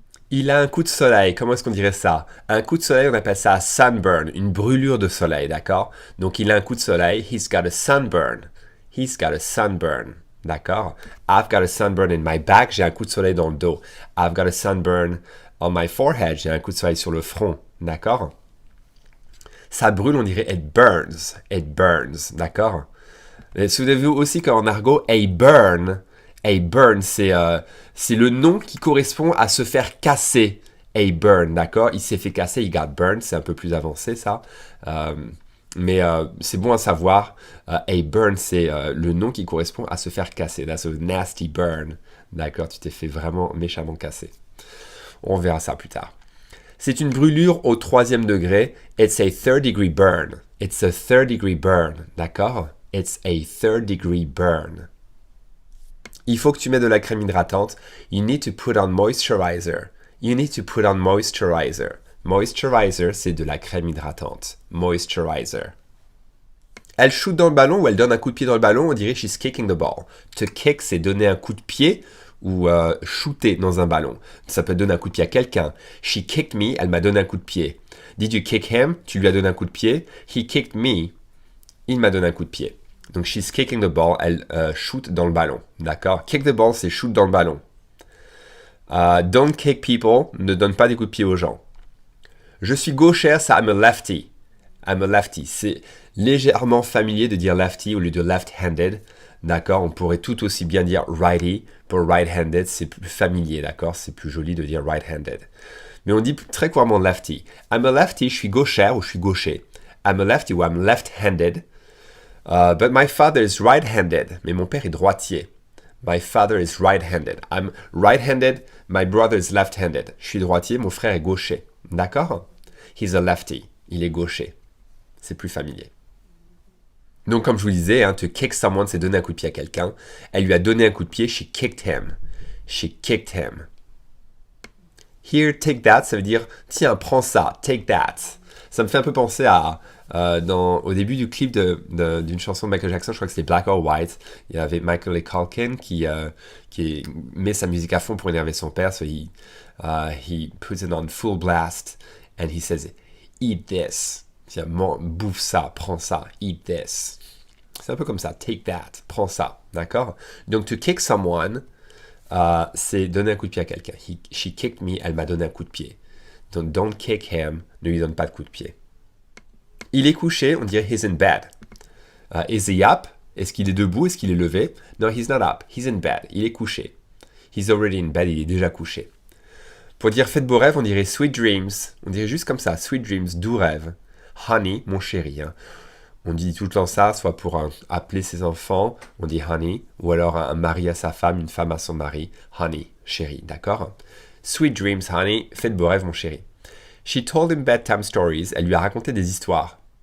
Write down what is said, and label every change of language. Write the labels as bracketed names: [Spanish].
[French] Il a un coup de soleil, comment est-ce qu'on dirait ça? Un coup de soleil, on appelle ça sunburn, une brûlure de soleil, d'accord? Donc il a un coup de soleil, [English] he's got a sunburn. He's got a sunburn, d'accord? I've got a sunburn in my back, [French] j'ai un coup de soleil dans le dos. [English] I've got a sunburn on my forehead, [French] j'ai un coup de soleil sur le front, d'accord? Ça brûle, on dirait [English] it burns, [French] d'accord? Souvenez-vous aussi qu'en argot, a burn, c'est le nom qui correspond à se faire casser. A burn, d'accord? Il s'est fait casser, il [English] got burned, [French] c'est un peu plus avancé ça. Mais c'est bon à savoir. A burn, c'est le nom qui correspond à se faire casser. [English] That's a nasty burn. [French] D'accord? Tu t'es fait vraiment méchamment casser. On verra ça plus tard. C'est une brûlure au 3e degré. [English] It's a third degree burn. It's a third degree burn. D'accord? It's a third degree burn. [French] Il faut que tu mettes de la crème hydratante. [English] You need to put on moisturizer. You need to put on moisturizer. [French] Moisturizer, c'est de la crème hydratante. Moisturizer. Elle shoot dans le ballon ou elle donne un coup de pied dans le ballon, on dirait [English] she's kicking the ball. To kick, [French] c'est donner un coup de pied ou shooter dans un ballon. Ça peut donner un coup de pied à quelqu'un. [English] She kicked me, [French] elle m'a donné un coup de pied. [English] Did you kick him? [French] Tu lui as donné un coup de pied. [English] He kicked me, [French] il m'a donné un coup de pied. Donc [English] she's kicking the ball, [French] elle shoot dans le ballon. D'accord? [English] Kick the ball, [French] c'est shoot dans le ballon. [English] Don't kick people, [French] ne donne pas des coups de pied aux gens. Je suis gauchère, ça [English] I'm a lefty. I'm a lefty. [French] C'est légèrement familier de dire lefty au lieu de left-handed. D'accord, on pourrait tout aussi bien dire righty pour right-handed, c'est plus familier, d'accord, c'est plus joli de dire right-handed. Mais on dit très couramment lefty. [English] I'm a lefty, [French] je suis gauchère ou je suis gaucher. [English] I'm a lefty ou I'm left-handed. But my father is right-handed. [French] Mais mon père est droitier. [English] My father is right-handed. I'm right-handed, my brother is left-handed. [French] Je suis droitier, mon frère est gaucher. D'accord? [English] He's a lefty. [French] Il est gaucher. C'est plus familier. Donc, comme je vous disais, [English] to kick someone, [French] c'est donner un coup de pied à quelqu'un. Elle lui a donné un coup de pied. [English] She kicked him. She kicked him. Here, take that, [French] ça veut dire, tiens, prends ça. [English] Take that. [French] Ça me fait un peu penser à, au début du clip d'une chanson de Michael Jackson, je crois que c'était Black or White. Il y avait Michael Culkin qui met sa musique à fond pour énerver son père. [English] So he puts it on full blast and he says, eat this. [French] Tiens, bouffe ça, prends ça, [English] eat this. [French] C'est un peu comme ça, [English] take that, [French] prends ça, d'accord? Donc, [English] to kick someone, [French] c'est donner un coup de pied à quelqu'un. [English] She kicked me, [French] elle m'a donné un coup de pied. Donc, [English] don't kick him, [French] ne lui donne pas de coup de pied. Il est couché, on dirait [English] he's in bed. Is he up? [French] Est-ce qu'il est debout? Est-ce qu'il est levé? [English] No, he's not up, he's in bed, [French] il est couché. [English] He's already in bed, [French] il est déjà couché. Pour dire faites beaux rêves, on dirait [English] sweet dreams. [French] On dirait juste comme ça, [English] sweet dreams, [French] doux rêves. Honey, mon chéri. On dit tout le temps ça, soit pour appeler ses enfants, on dit honey, ou alors un mari à sa femme, une femme à son mari, honey, chéri, d'accord? [English] Sweet dreams, honey, [French] faites beaux rêves, mon chéri. [English] She told him bedtime stories, [French] elle lui a raconté des histoires.